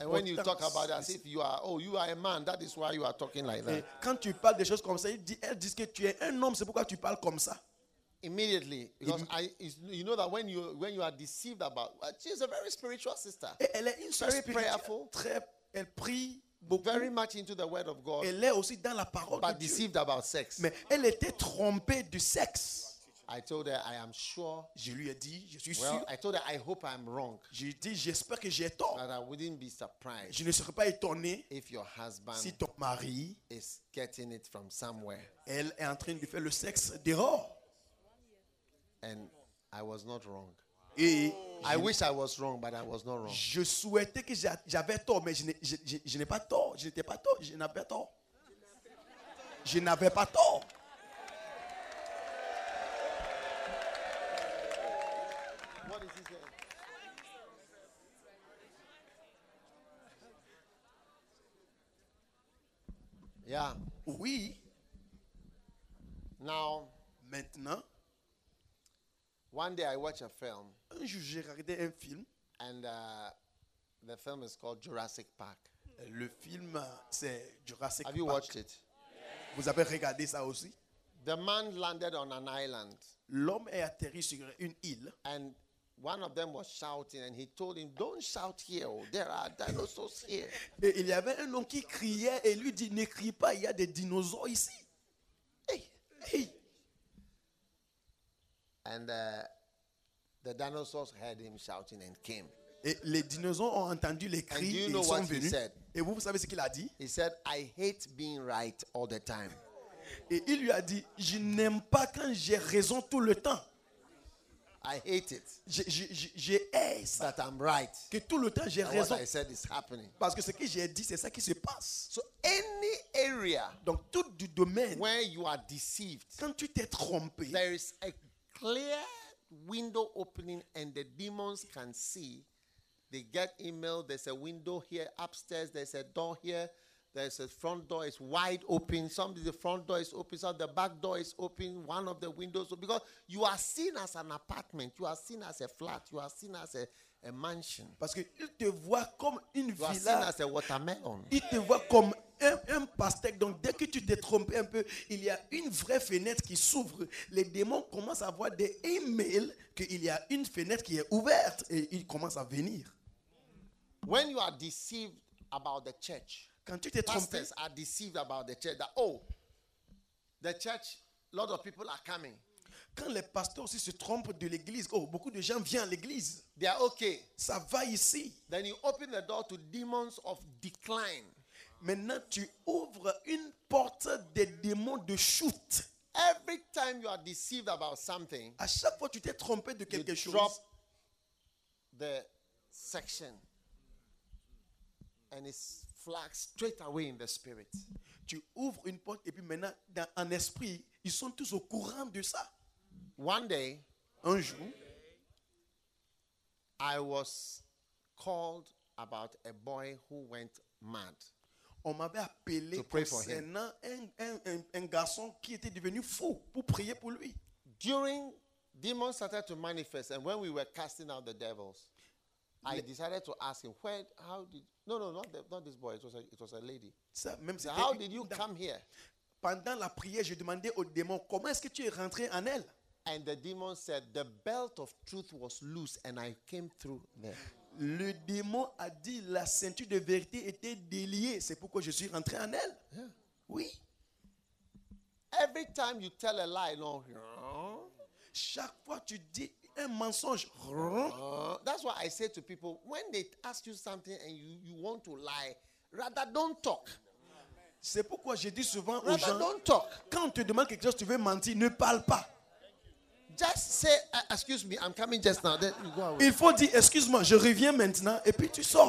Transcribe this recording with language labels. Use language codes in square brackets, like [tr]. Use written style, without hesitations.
[en] And when you talk about it, as if you are, oh, you are a man. That is why you are talking like that. [fr] Quand tu parles des choses comme ça, elles disent que tu es un homme. C'est pourquoi tu parles comme ça. [en] Immediately, because you know that when you are deceived about, she is a very spiritual sister. [fr] Elle est une sœur [en] very prayerful. [fr] Elle prie beaucoup. [en] Very much into the word of God. [fr] Elle est aussi dans la parole. [en] But deceived [fr] Dieu. [en] About sex. [fr] Mais elle était trompée du sexe. [en] I told her I am sure. [fr] Je lui ai dit, je suis [en] well, [fr] sûr. [en] I told her I hope I am wrong. [fr] Je dis, j'espère que j'ai tort. [en] That I wouldn't be surprised. [fr] Je ne serais pas étonné [en] if your husband [fr] si ton mari [en] is getting it from somewhere. [fr] Elle est en train de faire le sexe dehors. [en] And I was not wrong. [fr] Et [en] I wish I was wrong, but I was not wrong. [fr] Je souhaitais que j'avais tort, mais je n'ai pas tort. Je n'étais pas tort. Je n'avais pas tort. [en] What is he saying? Yeah. [fr] Oui. [en] Now. [fr] Maintenant. [en] One day I watch a film. [fr] Un jour j'ai regardé un film. [en] And the film is called Jurassic Park. [fr] Le film c'est Jurassic Park. [en] Have you watched it? [fr] Vous avez regardé ça aussi? [en] The man landed on an island. [fr] L'homme est atterri sur une île. [en] And one of them was shouting, and he told him, "Don't shout here. Oh, there are dinosaurs here." [fr] Et il y avait un homme qui criait et lui dit, "Ne crie pas, il y a des dinosaures ici." Hey, hey. [en] And the dinosaurs heard him shouting and came. [fr] Et les dinosaures ont entendu les cris et ils sont venus. [en] Said? [fr] Et vous savez ce qu'il a dit? [en] He said, "I hate being right all the time." [fr] Et il lui a dit, je n'aime pas quand j'ai raison tout le temps. [en] I hate it. [fr] Je hais [en] that I'm right. [fr] Que tout le temps j'ai [en] and [fr] raison. [en] What I said is happening. [fr] Parce que ce que j'ai dit, c'est ça qui se passe. [en] So any area, [fr] donc tout du domaine, [en] where you are deceived, [fr] quand tu t'es trompé, [en] there is a clear window opening and the demons can see. They get email, there's a window here upstairs, there's a door here, there's a front door, it's wide open. Somebody, the front door is open, some the back door is open, one of the windows, because you are seen as an apartment, you are seen as a flat, you are seen as a mansion. [fr] Parce que il te voit comme une [en] you [fr] villa. [en] Are seen as a watermelon. [fr] Il te voit comme un pastèque. Donc, dès que tu te trompes un peu, il y a une vraie fenêtre qui s'ouvre. Les démons commencent à voir des emails qu'il y a une fenêtre qui est ouverte et ils commencent à venir. [en] When you are deceived about the church, [fr] quand tu t'es trompé, [en] pastors are deceived about the church. That, oh, the church, a lot of people are coming. [fr] Quand les pasteurs aussi se trompent de l'église, oh, beaucoup de gens viennent à l'église. [en] They are okay. [fr] Ça va ici. [en] Then you open the door to demons of decline. [fr] Maintenant, tu ouvres une porte des démons de chute. [en] Every time you are deceived about something, [fr] à chaque fois que tu t'es trompé de quelque [en] you [fr] chose, [en] drop the section. And it's flagged straight away in the spirit. [fr] Tu ouvres une porte et puis maintenant, dans, en esprit, ils sont tous au courant de ça. [en] One day, [fr] un jour, [en] I was called about a boy who went mad. [fr] On m'avait appelé concernant un garçon qui était devenu fou pour prier pour lui. [en] During demons started to manifest, and when we were casting out the devils, I decided to ask him, not this boy, it was a lady. [fr] Ça, même [en] so how did you dans, come here? [fr] Pendant la prière, je demandais au démon, comment est-ce que tu es rentré en elle? [en] And the demon said, the belt of truth was loose and I came through there. [fr] Le démon a dit, la ceinture de vérité était déliée, c'est pourquoi je suis rentré en elle. [en] Yeah. [fr] Oui. [en] Every time you tell a lie, no. [fr] Chaque fois tu dis un mensonge. [en] That's why I say to people, when they ask you something and you want to lie, rather don't talk. [fr] C'est pourquoi je dis souvent [en] rather [fr] aux gens, [en] don't talk. [fr] Quand on te demande quelque chose, tu veux mentir, ne parle pas. [en] Just say, excuse me, I'm coming just now. Then you go away. [fr] Il faut dire, excuse-moi, je reviens maintenant, et puis tu sors.